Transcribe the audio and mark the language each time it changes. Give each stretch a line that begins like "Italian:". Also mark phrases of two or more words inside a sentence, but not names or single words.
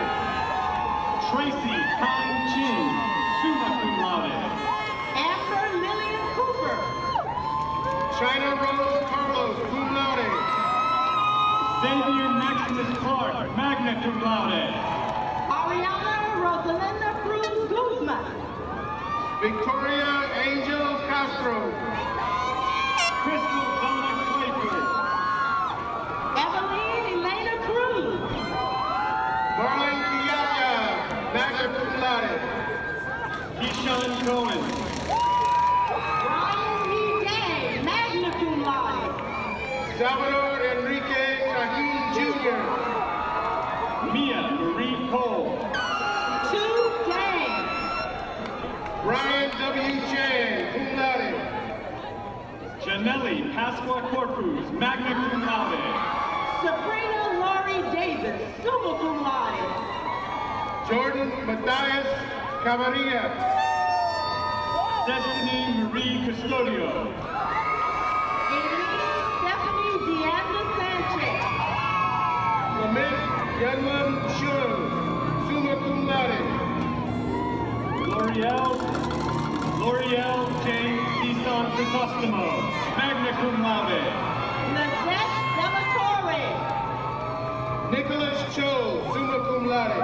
English: Tracy Kang Chin,
Latin: summa cum laude.
English: Amber Lillian Cooper. China Rose Carlos,
Latin: cum laude.
English: Xavier Maximus Clark,
Latin: magna cum laude.
English: Ariana Rosalinda Cruz Guzman. Victoria Angel Castro. Crystal Donna Clayford. Evelyn Elena Cruz. Marlon Kiaya,
Latin: magna cum laude.
English: Keyshawn Cohen. Ryan E. Day,
Latin: magna cum laude.
English: Salvador Enrique Cahin Jr. Mia Marie Cole. Tu Dang. Brian W. Chan,
Latin: cum laude.
English: Janelli Pasqua Corpus,
Latin: magna cum laude.
English: Sabrina Laurie Davis,
Latin: summa cum laude.
English: Jordan Matthias Camarilla. Destiny Marie Custodio. Elise Stephanie Deanna Sanchez. Clement Yunman Shun,
Latin: summa cum laude.
English: L'Oreal James Easton Crisostomo,
Latin: magna cum laude.
English: Lizette Salutatorian. Nicholas Cho,
Latin: summa cum laude.